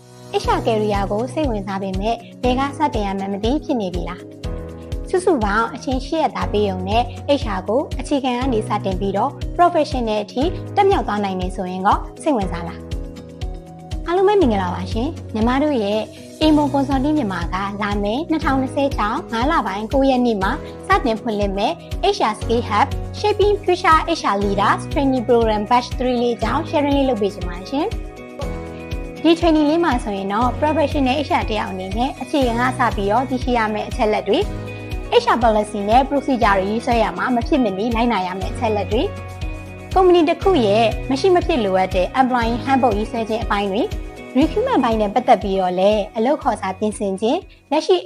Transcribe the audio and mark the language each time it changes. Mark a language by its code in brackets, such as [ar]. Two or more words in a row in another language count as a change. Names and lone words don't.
[en] HR career [my] ကိုစိတ်ဝင်စားပေမဲ့ဘယ်ကစတင်ရမှန်းမသိဖြစ်နေပြီလားစုစုပေါင်းအချိန်8ရက်သားပေးုံနဲ့ HR ကိုအခြေခံကနေစတင်ပြီးတော့ professional အထိတက်မြောက်သွားနိုင်နေဆိုရင်ก็စိတ်ဝင်စားလားအားလုံးပဲမင်္ဂလာပါရှင်ညီမတို့ရဲ့ Emo Consulting မြန်မာကလာမယ့်2026 5လပိုင်း9ရက် နေ့မှာစတင်ဖွင့်လှစ်မဲ့ HR Skill Hub Shaping Future HR Leaders Training Program Batch 3 လေးကြောင်း sharing လေးလုပ်ပေးချင်ပါတယ်ရှင်ဒီ training လေးမှာဆိုရင်တော့ [en] professional HR [my] တယောက်အနေနဲ့အခြေခံကစပြီးတော့သိရှိရမယ့်အချက်လက်တွေ [en] HR policy [my] နဲ့ procedure တွေ ရေးဆွဲရမှာမဖြစ်မနေလိုက်နာရမယ့်အချက်လက်တွေ company တစ်ခုရဲ့မရှိမဖြစ်လိုအပ်တဲ့ [en] employee handbook [my] ရေးဆွဲခြင်းအပိုင်းတွေ recruitment ပိုင်းနဲ့ပတ်သက်ပြီးတော့လည်းအလုပ်ခေါ်စာပြင်ဆင်ခြင်းလက်ရှိ